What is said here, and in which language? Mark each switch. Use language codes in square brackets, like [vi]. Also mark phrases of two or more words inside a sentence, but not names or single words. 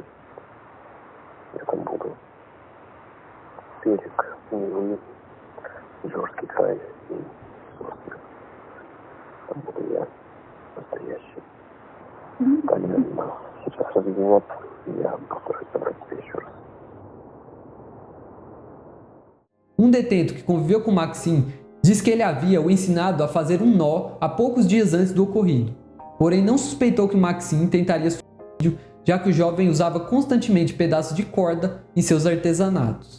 [ru] Я там буду. Берег Невы, Жорский край и сосны. Там буду я, настоящий. Таня нас сейчас разъединят, и я постараюсь собрать тебя еще раз. [pt] Um detento que conviveu com Maxim diz que ele havia o ensinado a fazer um nó há poucos dias antes do ocorrido, porém não suspeitou que Maxim tentaria suicídio, já que o jovem usava constantemente pedaços de corda em seus artesanatos.